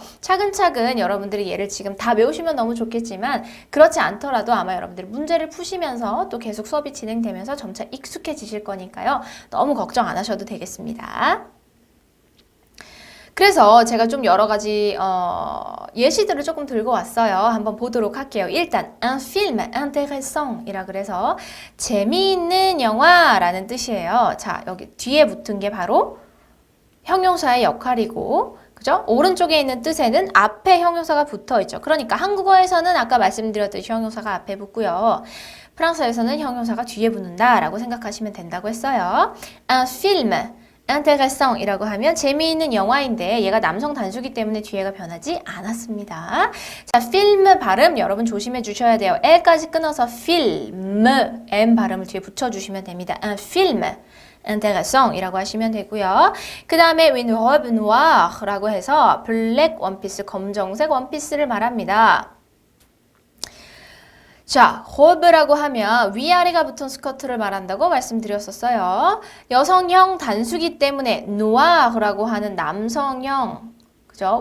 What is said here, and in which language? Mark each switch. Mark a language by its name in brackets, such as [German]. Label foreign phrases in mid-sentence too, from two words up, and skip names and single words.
[Korean] 차근차근 여러분들이 얘를 지금 다 외우시면 너무 좋겠지만 그렇지 않더라도 아마 여러분들이 문제를 푸시면서 또 계속 수업이 진행되면서 점차 익숙해지실 거니까요. 너무 걱정 안 하셔도 되겠습니다. 그래서 제가 좀 여러 가지 예시들을 조금 들고 왔어요. 한번 보도록 할게요. 일단 [French] un film intéressant [Korean] 이라 그래서 재미있는 영화라는 뜻이에요. 자, 여기 뒤에 붙은 게 바로 형용사의 역할이고, 그죠? 오른쪽에 있는 뜻에는 앞에 형용사가 붙어 있죠. 그러니까 한국어에서는 아까 말씀드렸듯이 형용사가 앞에 붙고요. 프랑스어에서는 형용사가 뒤에 붙는다라고 생각하시면 된다고 했어요. [French] un film intéressant [Korean] 이라고 하면 재미있는 영화인데 얘가 남성 단수기 때문에 뒤에가 변하지 않았습니다. 자, 필름 발음 여러분 조심해 주셔야 돼요. L까지 끊어서 film, M 발음을 뒤에 붙여주시면 됩니다. [French] un film intéressant [Korean] 이라고 하시면 되고요. 그 다음에 [French] une robe noire [Korean] 라고 해서 블랙 원피스, 검정색 원피스를 말합니다. 자, robe라고 하면 위아래가 붙은 스커트를 말한다고 말씀드렸었어요. 여성형 단수기 때문에 noir라고 하는 남성형, 그죠?